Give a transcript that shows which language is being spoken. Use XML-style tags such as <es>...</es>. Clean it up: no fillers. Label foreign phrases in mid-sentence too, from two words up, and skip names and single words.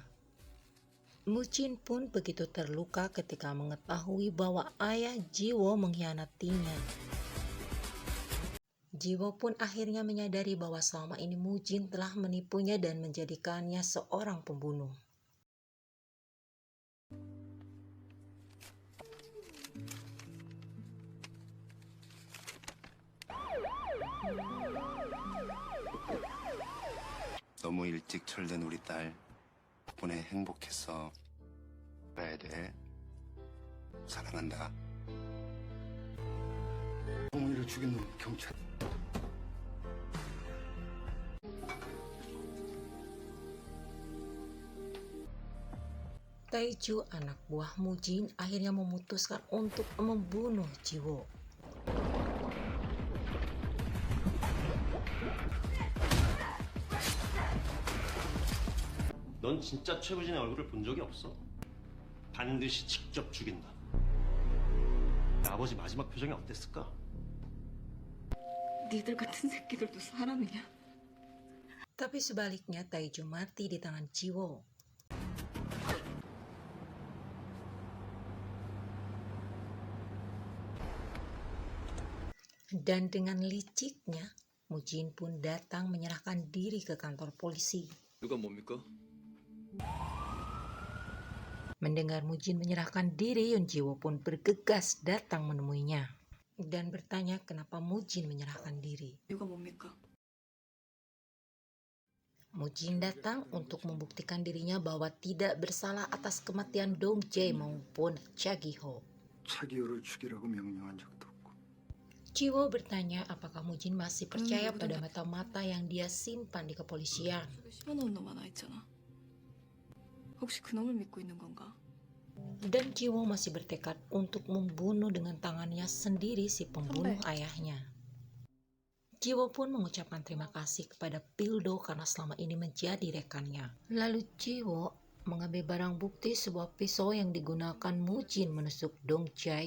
<id>Mujin pun begitu terluka ketika mengetahui bahwa ayah Jiwo mengkhianatinya. Jiwo pun akhirnya menyadari bahwa selama ini Mujin telah menipunya dan menjadikannya seorang pembunuh.</id> <ko>너무 일찍 철든 우리 딸 덕분에 행복했어. 가야 돼. 사랑한다. 어머니를 죽인 놈 경찰.</ko> <id>Taeju, anak buah Mujin, akhirnya memutuskan untuk membunuh Jiwo.</id> <ko>넌 진짜 최부진의 얼굴을 본 적이 없어. 반드시 직접 죽인다. 아버지 마지막 표정이 어땠을까? 니들 같은 새끼들도 사람이냐?</ko> <id>Tapi sebaliknya Taeju mati di tangan Jiwo. Dan dengan liciknya, Mujin pun datang menyerahkan diri ke kantor polisi.</id> <ko>누가 뭡니까?</ko> <id>Mendengar Mujin menyerahkan diri, Yun Jiwo pun bergegas datang menemuinya dan bertanya kenapa Mujin menyerahkan diri.</id> <ko>이유가 뭡니까?</ko> <id>Mujin datang untuk membuktikan dirinya bahwa tidak bersalah atas kematian Dongjae maupun Cha Gi-ho.</id> <ko>차기호를 죽이라고 명령한 적도 없고.</ko> <id>Jiwo bertanya apakah Mujin masih percaya pada mata-mata yang dia simpan di kepolisian.</id> <ko>심어놓은 놈 하나 있잖아. 혹시 그 놈을 믿고 있는 건가?</ko> <id>Dan Jiwo masih bertekad untuk membunuh dengan tangannya sendiri si pembunuh ayahnya. Jiwo pun mengucapkan terima kasih kepada Pildo karena selama ini menjadi rekannya. Lalu Jiwo mengambil barang bukti sebuah pisau yang digunakan Mujin menusuk Dongjae.</id>